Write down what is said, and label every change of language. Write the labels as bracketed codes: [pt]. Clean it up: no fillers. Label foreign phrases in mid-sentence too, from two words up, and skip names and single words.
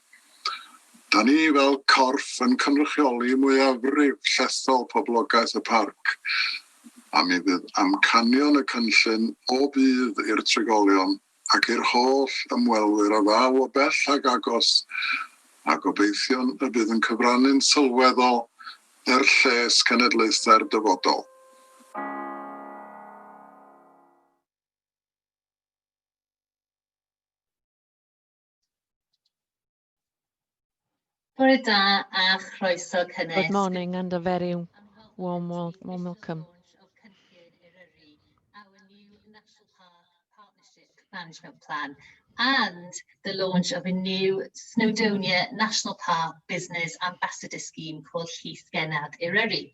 [cy] Da ni fel corff yn cynrychioli mwyafrif llethol poblogaeth y parc, a mi fydd amcanion y cynllun o bydd i'r trigolion ac i'r holl ymwelwyr a ddaw o bell ag agos, a gobeithio'n y bydd yn cyfrannu'n sylweddol lles cenedlaethau'r dyfodol. Bore da a chroeso cynnes. [en] Good morning and a very warm welcome. Our new National Park Partnership Management Plan and the launch of a new Snowdonia National Park Business Ambassador Scheme called Llysgennad Eryri.